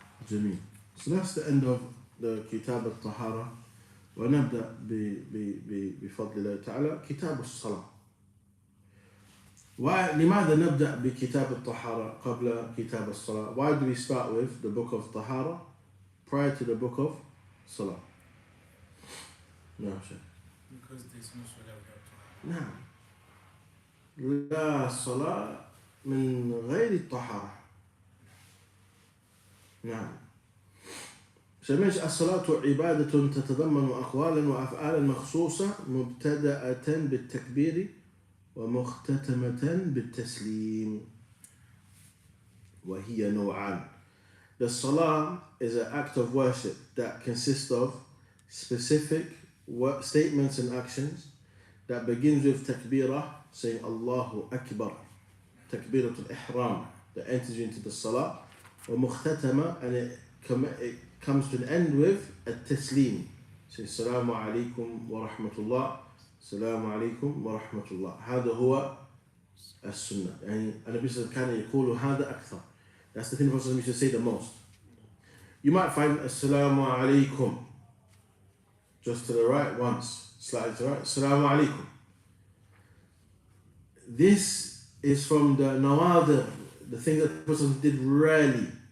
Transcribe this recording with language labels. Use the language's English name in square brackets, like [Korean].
[Arabic] جميل. [English] So that's the end of the كتاب الطهارة. [Arabic] ونبدأ بفضل الله تعالى كتاب الصلاة. لماذا نبدأ بكتاب الطهارة قبل كتاب الصلاة? [English] Why do we start with the book of طهارة prior to the book of صلاة? No, Sheikh. Because there's no salah without tahara. [Arabic] نعم. لا صلاة من غير الطهارة. نعم. شمش الصلاة عبادة تتضمن أقوالا وأفعالا مخصوصة مبتدأة بالتكبير ومختتمة بالتسليم وهي نوعان. [English] The salah is an act of worship that consists of specific statements and actions that begins with takbirah, saying Allahu Akbar, takbiratul ihram, that enters you into the salah, ومختتمة, and it comes to an end with التسليم, saying Assalamu alaikum wa rahmatullah, Assalamu alaikum wa rahmatullah. [Arabic] هذا هو السنة. يعني النبي صلى الله عليه وسلم كان يقول هذا أكثر. [English] That's the thing the Prophet used to say the most. You might find Assalamu alaikum just to the right once, slightly to the right, Assalamu alaikum. This is from the nawadir, the thing that the Prophet did rarely.